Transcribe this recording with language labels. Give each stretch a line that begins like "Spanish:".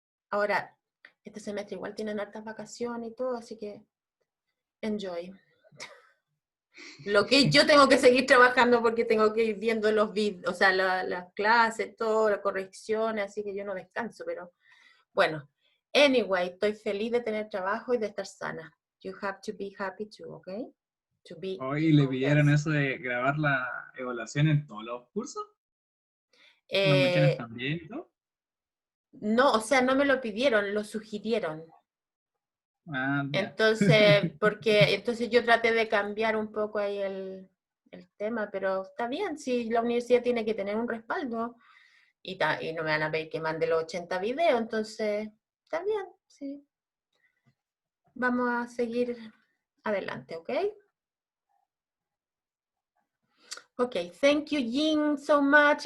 Spanish: Ahora, este semestre igual tienen hartas vacaciones y todo, así que enjoy. Lo que yo tengo que seguir trabajando porque tengo que ir viendo los videos, o sea, las clases, todo, las correcciones, así que yo no descanso, pero bueno. Anyway, estoy feliz de tener trabajo y de estar sana.
English: You have to be happy too, okay? To be
Spanish: Hoy le pidieron
English: healthy.
Spanish: eso de grabar la evaluación en todos los cursos. ¿Los mechones también y todo? No, o sea, no me lo pidieron, lo sugirieron. Ah, ya. Entonces, entonces yo traté de cambiar un poco ahí el tema, pero está bien, si la universidad tiene que tener un respaldo y no me van a pedir que mande los 80 videos, entonces está bien, sí. Vamos a seguir adelante, ¿ok?
English: Ok, thank you, Jing, so much.